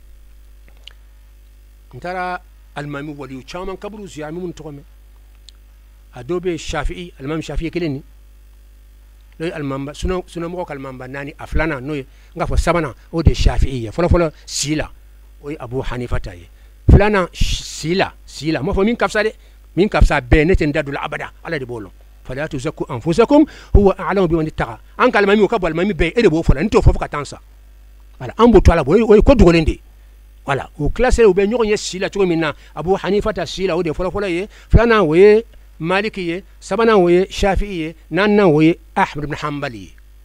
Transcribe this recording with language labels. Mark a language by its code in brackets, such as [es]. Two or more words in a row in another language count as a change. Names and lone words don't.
[bm] n taara alimami waliyu caman kaburu ziyara minnu tɔgɔ mɛn a dɔw bɛ yen Shafi'i alimami Shafi'i kelen nin n'o ye alimamba sunamɔgɔ ka alimamba naani a filanan n'o ye n k'a fɔ sabanan o de ye Shafi'i ye fɔlɔfɔlɔ si la o ye Abu Hanifa ta ye filanan si la n m'a fɔ min ka fisa dɛ min ka fisa bɛɛ ne tɛ n da don la abada ala de b'o lɔn [ar] fala tuzakku anfusakum huwa a'lamu biman ittaqa [bm] an ka alimami o ka bon alimami bɛɛ e de b'o fɔ la n t'o fɔ fo ka taa n sa voilà an b'o to ala o ye ko dogolen de ye voilà o classé u bɛ ɲɔgɔn ye si la cogo min na Abu Hanifa ta si la o de ye fɔlɔfɔlɔ ye filanan o ye Maliki ye sabanan o ye Shafi'i ye naaninan o ye Ahmad ibn Hanbali ye